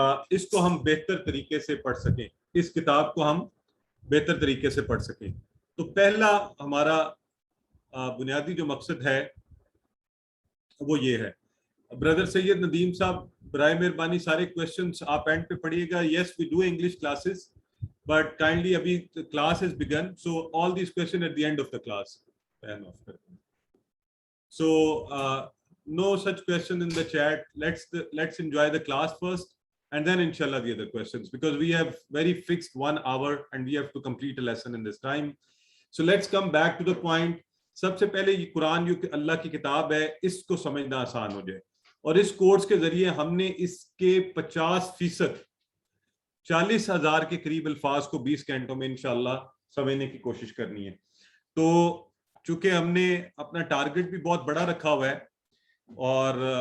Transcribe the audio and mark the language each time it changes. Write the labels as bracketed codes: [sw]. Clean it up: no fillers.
[ur] اس کو ہم بہتر طریقے سے پڑھ سکیں، اس کتاب کو ہم بہتر طریقے سے پڑھ سکیں۔ تو پہلا ہمارا بنیادی جو مقصد ہے وہ یہ ہے۔ بردر سید ندیم صاحب، برائے مہربانی سارے کویسچنس آپ اینڈ پہ پڑھیے گا۔ [en] Yes we do English classes but kindly ابھی class has begun, so all these question at the end of the class. So no such question in the chat. Let's enjoy the class first and then inshallah the other questions, because we have very fixed 1 hour and we have to complete a lesson in this time. So let's come back to the point. [ur] سب سے پہلے یہ قرآن جو کہ اللہ کی کتاب ہے، اس کو سمجھنا آسان ہو جائے، اور اس کورس کے ذریعے ہم نے اس کے 50% 40,000 کے قریب الفاظ کو 20 گھنٹوں میں انشاءاللہ سمجھنے کی کوشش کرنی ہے۔ تو چونکہ ہم نے اپنا ٹارگٹ بھی بہت بڑا رکھا ہوا ہے اور